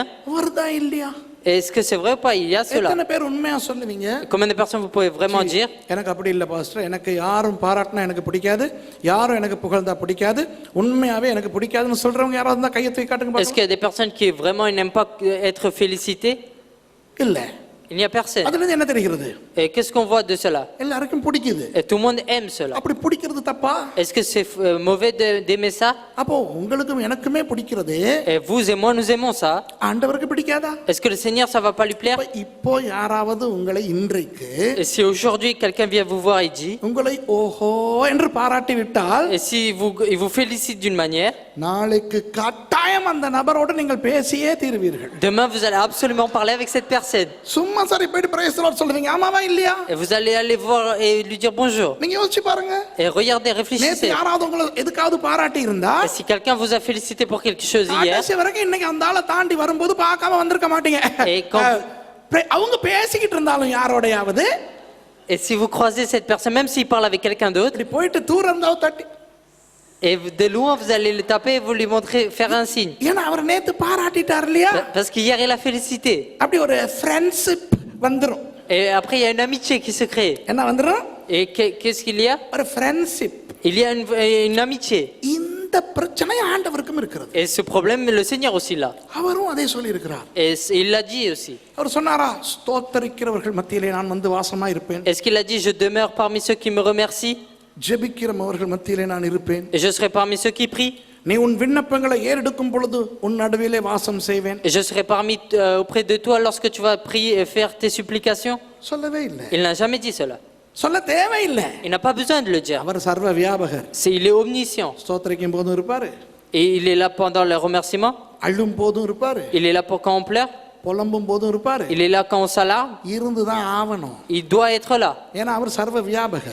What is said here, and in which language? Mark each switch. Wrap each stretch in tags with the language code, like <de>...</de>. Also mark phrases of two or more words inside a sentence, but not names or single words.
<ta>வருதா இல்லையா?</ta> <fr>Est-ce que c'est vrai ou pas? Il y a cela.</fr> <ta>எத்தனை பேர் உண்மையா சொல்லுவீங்க?</ta> <fr>Combien de personnes vous pouvez vraiment dire?</fr> <ta>எனக்கு அப்படி இல்ல பாஸ்டர், எனக்கு யாரும் பாராட்டினா எனக்கு பிடிக்காது, யாரும் எனக்கு புகழ்ந்தா பிடிக்காது, உண்மையாவே எனக்கு பிடிக்காதுன்னு சொல்றவங்க யாராவது இருந்தா கையை தூக்கி காட்டுங்க</ta> <fr>Est-ce qu'il y a des personnes qui vraiment n'aiment pas être félicitées?</fr> <ta>இல்ல.</ta> <fr>Il n'y a personne.</fr> <ta>அதுல இருந்து என்ன தெரிகிறது?</ta> <fr>Et qu'est-ce qu'on voit de cela?</fr> <ta>எல்லாருக்கும் பிடிக்குது.</ta> <fr>Et tout le monde aime cela.</fr> <ta>அப்படி பிடிக்கிறது தப்பா?</ta> <fr>Est-ce que c'est mauvais d'aimer ça?</fr> <ta>அப்போ உங்களுக்கும் எனக்குமே பிடிக்கிறது.</ta> <fr>Et vous et moi, nous aimons ça.</fr> <ta>ஆண்டவருக்கு பிடிக்காதா?</ta> <fr>Est-ce que le Seigneur, ça va pas lui plaire?</fr> <ta>இப்போ யாராவது உங்களை இன்றைக்கு</ta> <fr>Et si aujourd'hui quelqu'un vient vous voir et dit,</fr> <ta>உங்களை ஓஹோ என்று பாராட்டி விட்டால்,</ta> <fr>et si il vous félicite d'une manière,</fr> <ta>நாளைக்கு கட்டாயம் அந்த நபரோடு நீங்கள் பேசியே தீருவீர்கள்.</ta> <fr>demain vous allez absolument parler avec cette personne.</fr> <ta>சும்மா சரி போயிட்டு</ta> <en>praise the Lord</en> <ta>சொல்றீங்க, ஆமாவா இல்லையா?</ta> <fr>Et vous allez aller voir et lui dire bonjour.</fr> <ta>நீங்க யோசிச்சு பாருங்க.</ta> <fr>Et regardez,</fr> <ta>நேத்து</ta> <fr>réfléchissez.</fr> <ta>யாராவது உங்களை எதுக்காவது பாராட்டி இருந்தா,</ta> <fr>Et si quelqu'un vous a félicité pour quelque chose hier,</fr> <ta>கடைசி வரைக்கும் இன்னைக்கு அந்த ஆளை தாண்டி வரும்போது பார்க்காம வந்திருக்க மாட்டீங்க. அவங்க பேசிக்கிட்டு இருந்தாலும் யாரோடையாவது,</ta> <fr>et si vous croisez cette personne, même s'il parle avec quelqu'un d'autre,</fr> <ta>இப்படி போயிட்டு தூரம் இருந்தாலும் தட்டி,</ta> <fr>et de loin vous allez le taper et vous lui montrer, faire un signe.</fr> <ta>ஏன்னா அவர் நேத்து பாராட்டிட்டார் இல்லையா?</ta> <fr>Parce qu'hier il a félicité.</fr> <ta>அப்படி ஒரு ஃப்ரெண்ட்ஷிப் வந்துரும்.</ta> <fr>Et après il y a une amitié qui se crée.</fr> <ta>என்ன வந்துரும்?</ta> <fr>Et qu'est-ce qu'il y a?</fr> <ta>ஒரு ஃப்ரெண்ட்ஷிப்.</ta> <fr>Il y a une amitié.</fr> <ta>இந்த பிரச்சனை ஆண்டவருக்கும் இருக்கிறது.</ta> <fr>Et ce problème, le Seigneur aussi l'a.</fr> <ta>அவரும் அதே சொல்லி இருக்கிறார்.</ta> <fr>Et il l'a dit aussi.</fr> <ta>அவர் சொன்னாரா, ஸ்தோத்திரிக்கிறவர்கள் மத்தியிலே நான் வந்து வாசமா இருப்பேன்.</ta> <fr>Est-ce qu'il a dit je demeure parmi ceux qui me remercient?</fr> <ta>ஜெபிக்கிறவர்கள் மத்தியிலே நான் இருப்பேன்.</ta> <fr>Et je serai parmi ceux qui prient.</fr> <ta>நீ உன் விண்ணப்பங்களை ஏறெடுக்கும் பொழுது உன் நடுவிலே வாசம் செய்வேன்.</ta> <fr>Et je serai auprès de toi lorsque tu vas prier et faire tes supplications.</fr> <ta>சொல்லவே இல்லை.</ta> <fr>Il n'a jamais dit cela.</fr> <ta>சொல்ல தேவையில்லை.</ta> <fr>Il n'a pas besoin de le dire.</fr> <ta>அவர் சர்வ வியாபகர்.</ta> <fr>Il est omniscient.</fr> <ta>ஸ்தோத்திரிக்கும் போதும் இருப்பாரு.</ta> <fr>Et il est là pendant le remerciement.</fr> <ta>அழும் போதும் இருப்பாரு.</ta> <fr>Il est là pour quand on pleure.</fr> <ta>புலம்பும் போதும் இருப்பாரு,</ta> <fr>Il est là quand on s'alarme.</fr> <ta>இருந்துதான் ஆவணும்.</ta> <fr>Il doit être là</fr> <ta>ஏன்னா அவர் சர்வ வியாபகர்.</ta>